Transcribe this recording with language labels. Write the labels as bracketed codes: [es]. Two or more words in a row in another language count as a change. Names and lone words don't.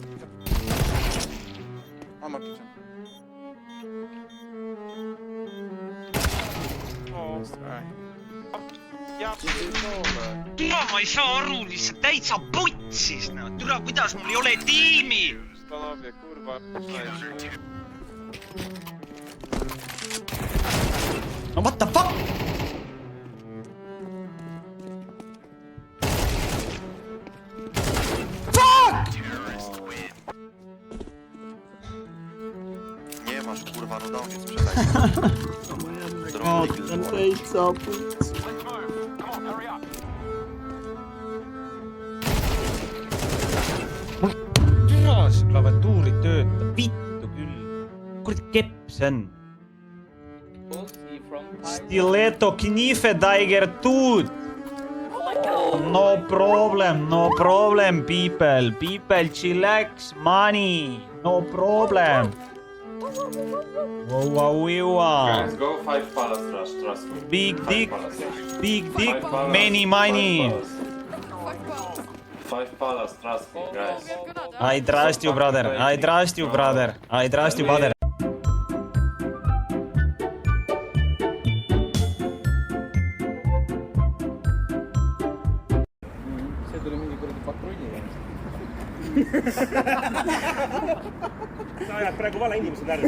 [et] Türa, ma ei saa aru, lihtsalt täitsa putsis. Türa, kuidas mul ei ole tiimi? [en] No what the fuck? Fuck! [pl] Nie masz, kurwa, no dał mnie sprzedać. [et] Kaotan täitsa putsis. Türa, see klaviatuuri töötab. [fi] Vittu küll. [et] Kuradi kepp see on. [en] Stiletto Knife Tiger Tooth. No problem, people. People, chillax, money. No problem. Wow. Guys, go 5 palace rush, trust me. Big dick, many money. 5 palace, trust me, guys. I trust you, brother. [et] see tuli mingi kuradi patrulli. Sa ajad praegu vale inimesed ära.